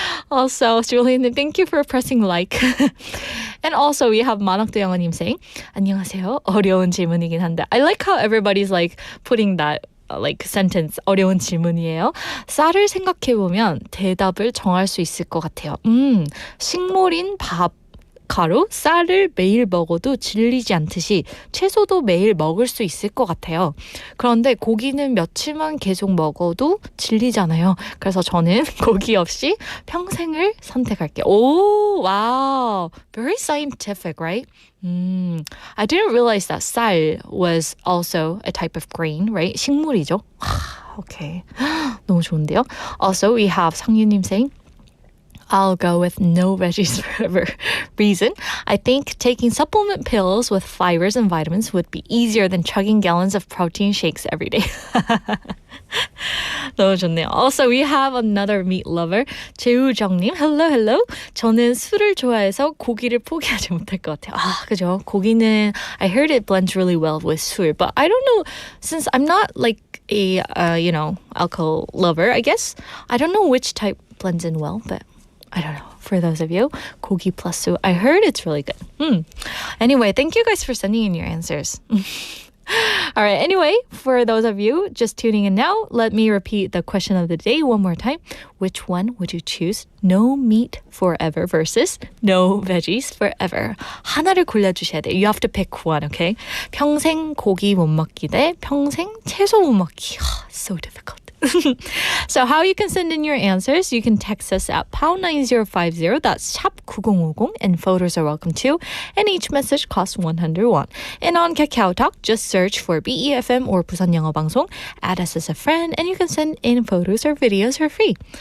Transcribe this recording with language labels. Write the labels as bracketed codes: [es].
[en] Also, Julian, thank you for pressing like. And also, we have 만학도 영어님 saying, [ko] 안녕하세요. 어려운 질문이긴 한데. [en] I like how everybody's like putting that like sentence. [ko] 어려운 질문이에요. 쌀을 생각해보면 대답을 정할 수 있을 것 같아요. 식물인 밥. 가루, 쌀을 매일 먹어도 질리지 않듯이 채소도 매일 먹을 수 있을 것 같아요. 그런데 고기는 며칠만 계속 먹어도 질리잖아요. 그래서 저는 고기 없이 평생을 선택할게요. [en] Wow. Very scientific, right? I didn't realize that 쌀 was also a type of grain, right? [ko] 식물이죠. Okay. 너무 좋은데요? [en] Also, we have 상유님 saying, I'll go with no veggies forever. Reason, I think taking supplement pills with fibers and vitamins would be easier than chugging gallons of protein shakes every day. [ko] 너무 좋네요. [en] Also, we have another meat lover, 재우정님. Hello, hello. [ko] 저는 술을 좋아해서 고기를 포기하지 못할 것 같아요. 그죠? [en] 고기는, I heard it blends really well with 술. But I don't know, since I'm not like a, alcohol lover, I guess. I don't know which type blends in well, but I don't know. For those of you, 고기 plus 수. I heard it's really good. Anyway, thank you guys for sending in your answers. All right. Anyway, for those of you just tuning in now, let me repeat the question of the day one more time. Which one would you choose? No meat forever versus no veggies forever. [ko] 하나를 골라주셔야 돼요. [en] You have to pick one, okay? [ko] 평생 고기 못 먹기 대 평생 채소 못 먹기. [en] So difficult. So how you can send in your answers, you can text us at #9050, that's 샵9050, and photos are welcome too. And each message costs 100 won. And on KakaoTalk, just search for BEFM or 부산영어방송, add us as a friend, and you can send in photos or videos for free.